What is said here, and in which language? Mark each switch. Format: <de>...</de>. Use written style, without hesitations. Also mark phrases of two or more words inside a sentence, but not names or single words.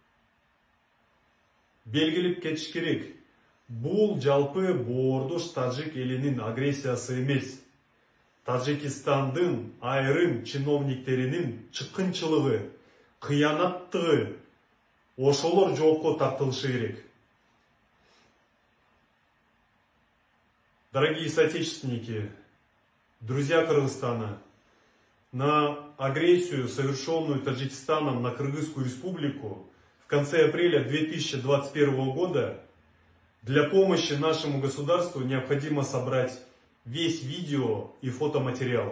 <ky>Белгилеп кетиш керек, бул жалпы боордош тажик элинин агрессиясы эмес. Тажикстандын айрым чиновниктеринин чыккынчылыгы, кыянаттыгы ошолор жоопко тартылышы керек.</ky> <ru>Дорогие соотечественники, друзья Кыргызстана, на агрессию, совершенную Таджикистаном на Кыргызскую республику в конце апреля 2021 года, для помощи нашему государству необходимо собрать весь видео и фотоматериал.</ru>